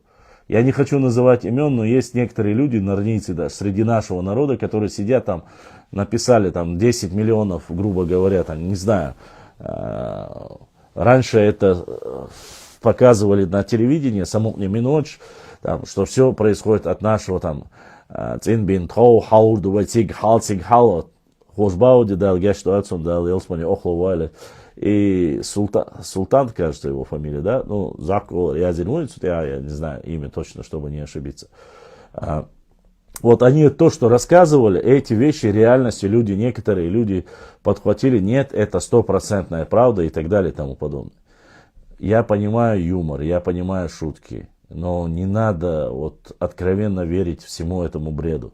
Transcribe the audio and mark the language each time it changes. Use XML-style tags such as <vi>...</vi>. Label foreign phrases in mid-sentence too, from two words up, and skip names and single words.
<ru>Я не хочу называть имен, но есть некоторые люди, нарнийцы, да, среди нашего народа, которые сидят там, написали там 10 миллионов, грубо говоря, там, не знаю. Раньше это показывали на телевидении, самотний минуч, там, что все происходит от нашего там Цинбин Тоу, Хаурду, Ватиг, Халциг, Халот, Хошбауди, да, Гештуацун, да, Елсмани, Охловали. И Султан, кажется, его фамилия, да, ну, Заку Язинуиц, я не знаю имя точно, чтобы не ошибиться. Вот они то, что рассказывали, эти вещи реальностью люди, некоторые люди подхватили, нет, это 100% правда и так далее и тому подобное. Я понимаю юмор, я понимаю шутки, но не надо вот откровенно верить всему этому бреду.</ru>